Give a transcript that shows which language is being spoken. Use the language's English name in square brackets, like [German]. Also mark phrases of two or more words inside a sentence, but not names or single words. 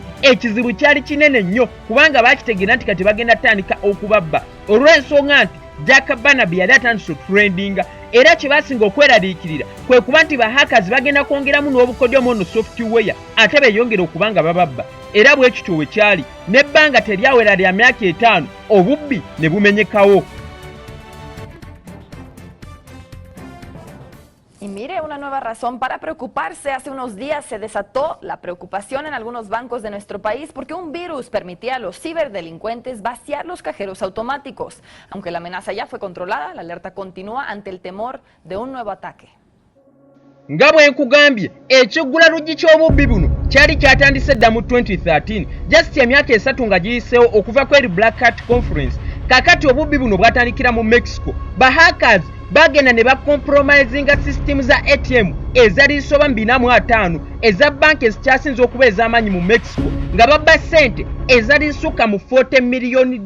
[Ganda] Ekizibu kyali kinene nnyo kubanga bakitegeera nti kati bagenda tandika okubabba olw'ensonga nti Jack Barnaby yali atandise otrendinga era kye basinga okweraliikirira kwe kuba nti bahackers bagenda kwongeramu n'obukodyo mu software ate beeyongera okuba nga bababba. Era bwe kityo we kyali n'ebbanga teryawera lya myaka 5 obubbi ne bumenyekawo. [Spanish] Y mire, una nueva razón para preocuparse. Hace unos días se desató la preocupación en algunos bancos de nuestro país porque un virus permitía a los ciberdelincuentes vaciar los cajeros automáticos. Aunque la amenaza ya fue controlada, la alerta continúa ante el temor de un nuevo ataque. [Ganda] Nga bwe nkugambye ekiggula luggi ky'obubbi buno kyali kyatandise dda mu 2013 just emyaka 3 nga giyiseewo okuva ku eri Black Hat Conference. Kakati obubbi buno bwatandikira mu Mexico. Bahackers bagenda ne bacompromisinga system za ATM ezali zisoba 205 eza banki ezikyasinze okuba ez'amaanyi mu Mexico nga babba ssente ezali zisukka mu $40 million.